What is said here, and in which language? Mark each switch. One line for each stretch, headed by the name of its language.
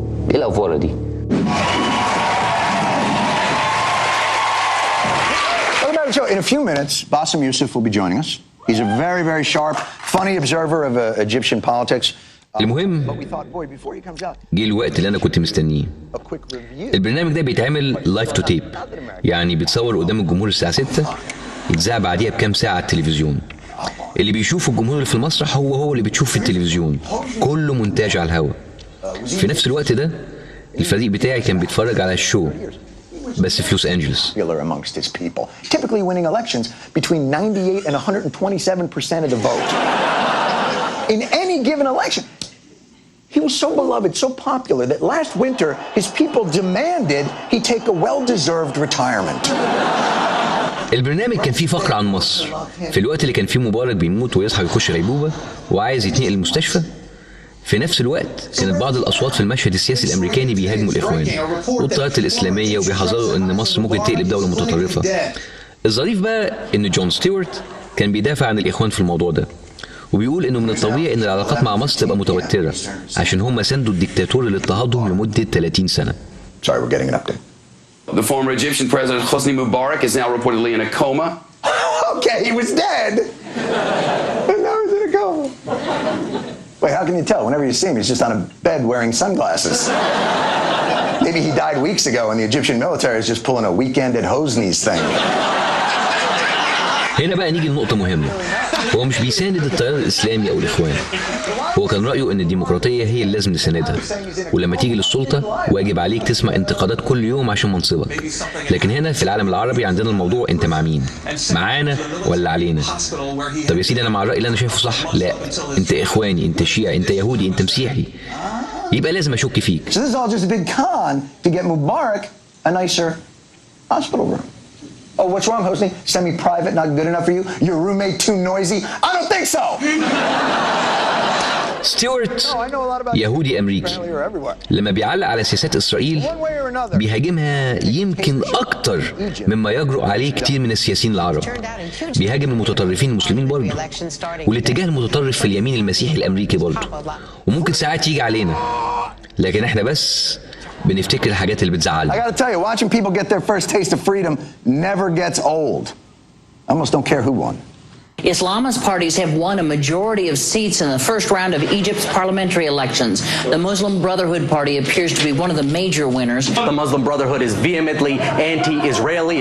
Arabic: ايه الافوره دي؟
English: In a few minutes, Bassem Yousef will be joining us. He's a very, very sharp, funny observer of Egyptian politics.
Arabic: المهم جه الوقت اللي انا كنت مستنيه. البرنامج ده بيتعمل لايف تو تيب، يعني بيتصور قدام الجمهور الساعه 6، يتذاع بعديها بكام ساعه على التلفزيون. اللي بيشوفه الجمهور اللي في المسرح هو اللي بتشوف في التلفزيون، كله مونتاج على الهوا. في نفس الوقت ده الفريق بتاعي كان بيتفرج على الشو بس في لوس أنجلوس.
English: amongst his people, typically winning elections between 98 and 127% of the vote. In any given election, he was so beloved, so popular that last winter his people demanded he take a well-deserved retirement.
Arabic: البرنامج كان فيه فقرة عن مصر في الوقت اللي كان فيه مبارك بيموت ويصحى ويخش غيبوبة وعايز يتنقل المستشفى. في نفس الوقت كانت بعض الأصوات في المشهد السياسي الأمريكاني بيهاجموا الإخوان والتيارات الإسلامية وبيحذروا إن مصر ممكن تقلب دولة متطرفة. الظريف بقى إن جون ستيورت كان بيدافع عن الإخوان في الموضوع ده، وبيقول إنه من الطبيعي إن العلاقات مع مصر تبقى متوترة عشان هم ساندوا الدكتاتور اللي اضطهدهم لمدة 30 سنة.
English: Sorry, we're getting an update. The former Egyptian president Hosni Mubarak is now reportedly in a coma. Okay, he was dead. And now he's in a coma. Wait, how can you tell? Whenever you see him, he's just on a bed wearing sunglasses. Maybe he died weeks ago and the Egyptian military is just pulling a weekend at Hosni's thing.
Arabic: هنا بقى نيجي لنقطة مهمة. هو مش بيساند التيار الإسلامي أو الإخوان، هو كان رأيه إن الديمقراطية هي اللي لازم نساندها، ولما تيجي للسلطة واجب عليك تسمع انتقادات كل يوم عشان منصبك. لكن هنا في العالم العربي عندنا الموضوع أنت مع مين؟ معانا ولا علينا؟ طب يا سيدي أنا مع الرأي اللي أنا شايفه صح؟ لا، أنت إخواني، أنت شيعي، أنت يهودي، أنت مسيحي، يبقى لازم أشك فيك.
English: So this is all just a big con to get Mubarak a nicer hospital room. Oh, what's wrong, Hosni? Semi-private, not good enough for you? Your roommate too noisy? I don't think so!
Arabic: ستيورت يهودي أمريكي، لما بيعلق على سياسات إسرائيل بيهاجمها يمكن أكتر مما يجرؤ عليه كتير من السياسيين العرب. بيهاجم المتطرفين المسلمين برضه، والاتجاه المتطرف في اليمين المسيحي الأمريكي برضه، وممكن ساعات يجي علينا، لكن احنا بس بنفتكر الحاجات اللي بتزعلنا.
English: I gotta tell you, watching people get their first taste of freedom never gets old. I almost don't care who won. Islamist parties have won a majority of seats in the first round of Egypt's parliamentary elections. The Muslim Brotherhood Party appears to be one of the major winners. The Muslim Brotherhood is vehemently anti-Israeli.